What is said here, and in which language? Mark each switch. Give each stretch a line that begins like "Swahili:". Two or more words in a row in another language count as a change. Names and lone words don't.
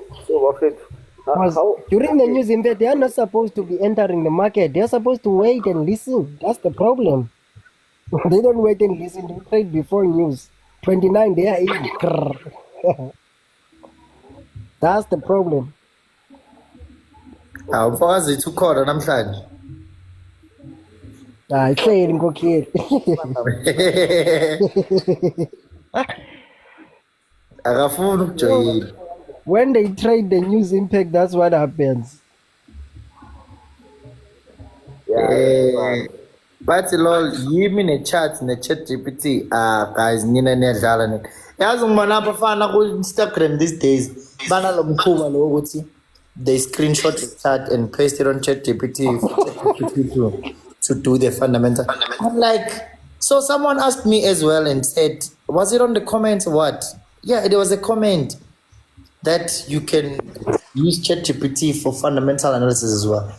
English: During the news event, they are not supposed to be entering the market. They are supposed to wait and listen. That's the problem. They don't wait and listen. They trade before news. 29, they are in. That's the problem.
Zulu: Awukwazi ukukhona namhlanje. Hleli nkokheli. Akafuni ukujoyina.
English: When they trade the news impact, that's what happens. But lol,
Zulu: yimi ne-chat ne-chat GPT. Guys, nina niyadlala nina. Yazi ngibona abafana ku-Instagram
English: these days
Zulu: banalo mkhuba lo ukuthi
English: they screenshot the chat and paste it on ChatGPT for ChatGPT to do the fundamental. I'm like, so someone asked me as well and said, was it on the comments or what? Yeah, there was a comment that you can use ChatGPT for fundamental analysis as well.